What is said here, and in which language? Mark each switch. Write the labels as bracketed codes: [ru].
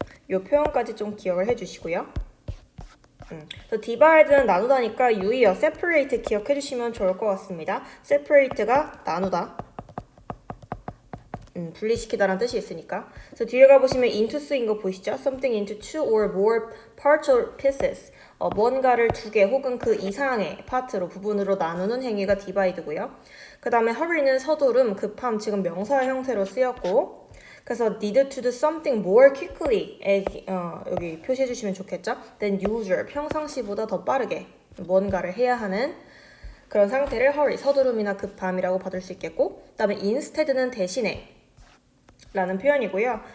[ko] 요 표현까지 좀 기억을 해주시고요. divide는 나누다니까 유의어 separate 기억해 주시면 좋을 것 같습니다. separate가 나누다, 분리시키다라는 뜻이 있으니까. 그래서 뒤에 가보시면 into 쓰인 거 보이시죠? [en] something into two or more parts or pieces. [ko] 뭔가를 두 개 혹은 그 이상의 파트로, 부분으로 나누는 행위가 divide고요. 그 다음에 hurry는 서두름, 급함, 지금 명사 형태로 쓰였고, 그래서 [en] need to do something more quickly [ko] 여기 표시해 주시면 좋겠죠? [en] than usual, [ko] 평상시보다 더 빠르게 뭔가를 해야 하는 그런 상태를 hurry, 서두름이나 급함이라고 받을 수 있겠고, 그 다음에 instead는 대신에 라는 표현이고요.